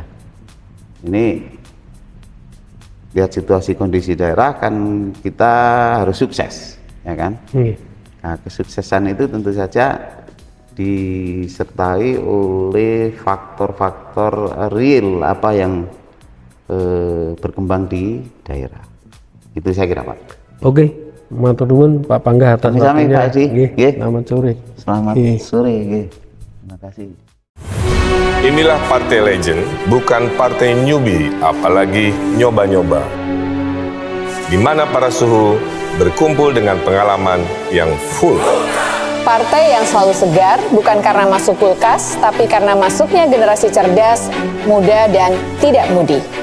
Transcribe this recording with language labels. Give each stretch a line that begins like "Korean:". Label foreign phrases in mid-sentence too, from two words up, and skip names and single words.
Indonesian: Ini lihat situasi kondisi daerah, kan kita harus sukses ya kan. Nah, kesuksesan itu tentu saja disertai oleh faktor-faktor real apa yang berkembang di daerah. Itu saya kira Pak. Oke,
Javanese: matur nuwun Pak Pangga atas Sami-sami,
Indonesian: waktunya. Pak Edi. Nggih, Nggih. selamat sore. Selamat Nggih. sore. Nggih. Terima kasih. Inilah partai legend, bukan partai newbie, apalagi nyoba-nyoba. Di mana para suhu berkumpul dengan pengalaman yang full. Partai yang selalu segar bukan karena masuk kulkas, tapi karena masuknya generasi cerdas, muda, dan tidak mudi.